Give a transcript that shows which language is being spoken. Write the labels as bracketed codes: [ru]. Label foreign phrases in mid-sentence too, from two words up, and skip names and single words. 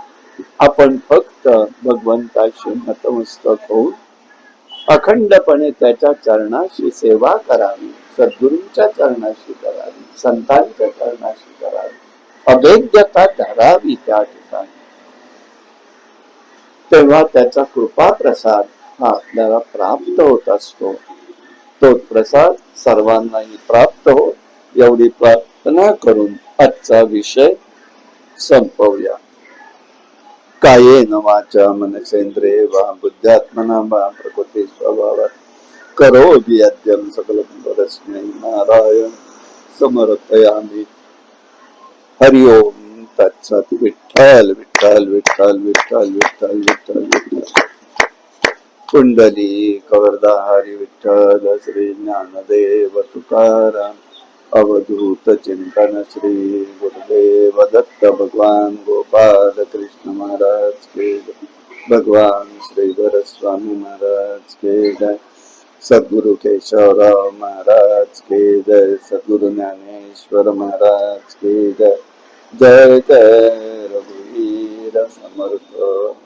[mr] आपण फक्त भगवंताशी नतमस्तक होऊन अखंडपणे त्याच्या चरणाशी सेवा करावी, सद्गुरूंच्या चरणाशी करावी, संतांच्या चरणाशी करावी, अभेद्यता धरावी त्या ठिकाणी. तेव्हा त्याचा कृपा प्रसाद हा आपल्याला प्राप्त होत असतो. तो प्रसाद सर्वांनाही प्राप्त हो एवढी प्रार्थना करून आजचा विषय संपवूया. [sa] कायेन वाचा मनसेंद्रिये वा बुद्ध्यात्मना वा प्रकृती स्वभावात करोमि यद्यं सकलं परस्मै नारायण समर्पयामि. हरि ओम तत्सत. विठ्ठल विठ्ठल विठ्ठल विठ्ठल विठ्ठल विठ्ठल विठ्ठल. [hi] कुंडली कवरदा हरी विठ्ठल श्री ज्ञानदेव तुकाराम अवधूत चिंतन श्री गुरुदेव दत्त भगवान गोपाल कृष्ण महाराज के जय. भगवान श्री स्वामी महाराज के जय. सद्गुरु केशवराव महाराज के जय. सद्गुरु ज्ञानेश्वर महाराज के जय. [mr] जय जय रघुवीर समर्थ.